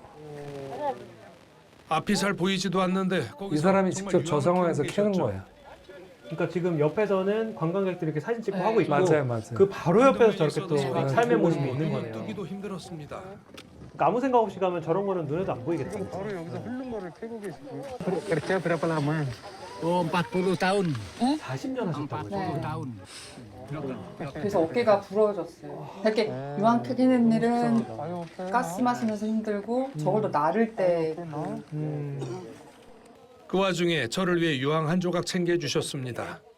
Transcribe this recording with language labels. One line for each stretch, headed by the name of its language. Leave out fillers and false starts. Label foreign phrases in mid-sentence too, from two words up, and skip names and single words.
Korean: 앞이 잘 보이지도 않는데 이 사람이 정말 직접 저 유황을 상황에서 캐고 캐는 계셨죠. 거야. 그러니까 지금 옆에서는 관광객들이 이렇게 사진 찍고 네. 하고 있고 맞아요, 맞아요. 그 바로 옆에서 저렇게 또 네. 삶의 모습이 눈이 있는 거네요. 뜨기도 힘들었습니다. 그러니까 아무 생각 없이 가면 저런 거는 눈에도 안 보이겠다. 바로 여기서 흐른 거를 캐고 계시고.
Indonesian: Kerja berapa lama? Oh, 40 tahun.
Korean: 40년 하셨다고요? 네. 40 그래서 어깨가 부러졌어요. 이렇게 유황 캐는 일은 가스 마시면서 힘들고 저걸 또 나를 때 그 와중에 저를 위해 유황 한 조각 챙겨주셨습니다.